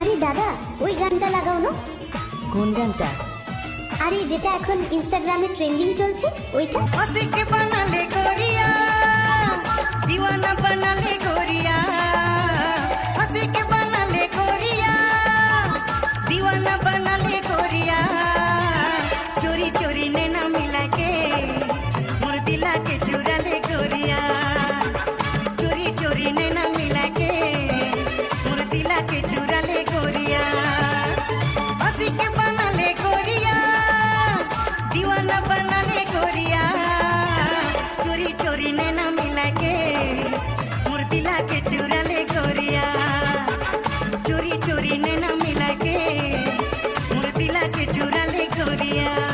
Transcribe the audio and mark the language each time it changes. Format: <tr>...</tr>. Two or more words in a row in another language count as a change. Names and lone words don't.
<bn>দাদা ওই গানটা লাগাও না। কোন গানটা? আরে যেটা এখন ইনস্টাগ্রামে ট্রেন্ডিং চলছে ওইটা।</bn> <bho>आशिक बना ले गोरिया दीवाना बना ले गोरिया आशिक बना ले गोरिया दीवाना बना ले गोरिया चोरी चोरी नैना मिला के मोर दिला के चुरा ले गोरिया चोरी चोरी नैना मिला के मोर दिला के चुरा ले गोरिया आशिक बना ले गोरिया दीवाना बना ले गोरिया चोरी चोरी नैना मिला के मोर दिला के चुरा ले गोरिया चोरी चोरी नैना मिला के मोर दिला के चुरा ले गोरिया</bho>